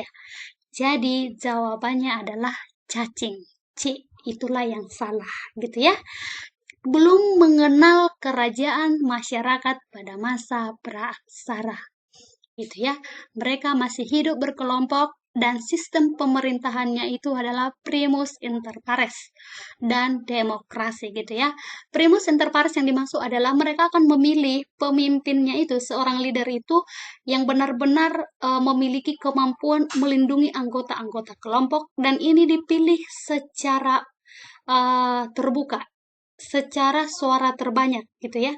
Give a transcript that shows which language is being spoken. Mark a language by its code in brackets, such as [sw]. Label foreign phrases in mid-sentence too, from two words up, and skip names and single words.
[id] Jadi jawabannya adalah cacing. C, itulah yang salah gitu ya. Belum mengenal kerajaan masyarakat pada masa praksara gitu ya. Mereka masih hidup berkelompok dan sistem pemerintahannya itu adalah [la] primus inter pares [id] dan demokrasi gitu ya. [la] Primus inter pares [id] yang dimaksud adalah mereka akan memilih pemimpinnya itu, seorang leader itu yang benar-benar memiliki kemampuan melindungi anggota-anggota kelompok dan ini dipilih secara terbuka, secara suara terbanyak gitu ya.